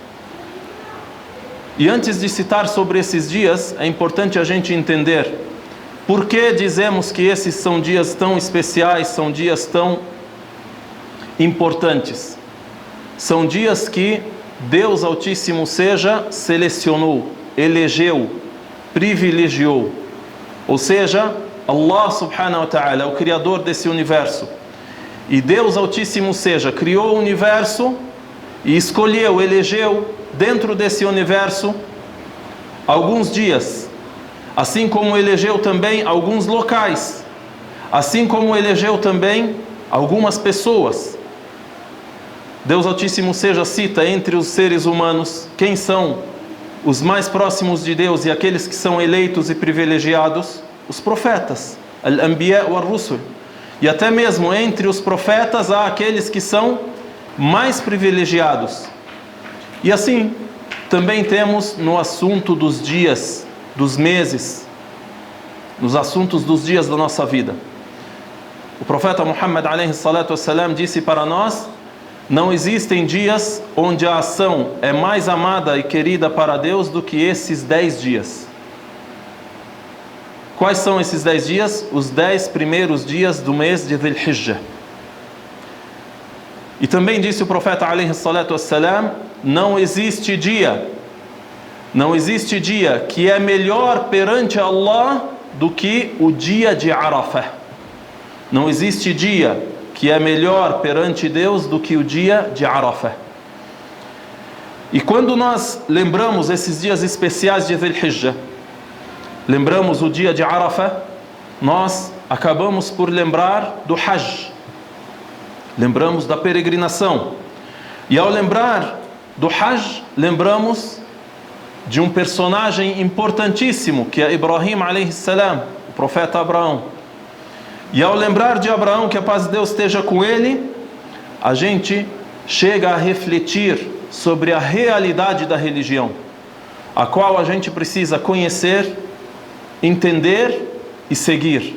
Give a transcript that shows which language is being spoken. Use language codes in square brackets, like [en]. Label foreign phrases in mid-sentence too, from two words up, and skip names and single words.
[pt] E antes de citar sobre esses dias, é importante a gente entender por que dizemos que esses são dias tão especiais, são dias tão importantes. São dias que Deus Altíssimo selecionou, elegeu, privilegiou. Ou seja, [ar] الله سبحانه وتعالى, [pt] o Criador desse universo. E Deus Altíssimo criou o universo e escolheu, elegeu dentro desse universo alguns dias. Assim como elegeu também alguns locais. Assim como elegeu também algumas pessoas. Deus Altíssimo cita entre os seres humanos quem são os mais próximos de Deus e aqueles que são eleitos e privilegiados, os profetas, [ar] الأنبياء والرسل. [pt] E até mesmo entre os profetas há aqueles que são mais privilegiados. E assim, também temos no assunto dos dias, dos meses, nos assuntos dos dias da nossa vida. O profeta Muhammad [ar] عليه الصلاة والسلام [pt] disse para nós: não existem dias onde a ação é mais amada e querida para Deus do que esses 10 dias. Quais são esses 10 dias? Os 10 primeiros dias do mês de Dhul Hijjah. E também disse o profeta [ar] عليه الصلاة والسلام: [pt] não existe dia que é melhor perante Allah do que o dia de Arafah. Não existe dia que é melhor perante Deus do que o dia de Arafah. E quando nós lembramos esses dias especiais de Dhul Hijjah, lembramos o dia de Arafah, nós acabamos por lembrar do Hajj. Lembramos da peregrinação. E ao lembrar do Hajj, lembramos de um personagem importantíssimo, que é Ibrahim [ar] عليه السلام, [pt] o profeta Abraão. E ao lembrar de Abraão, que a paz de Deus esteja com ele, a gente chega a refletir sobre a realidade da religião, a qual a gente precisa conhecer, entender e seguir.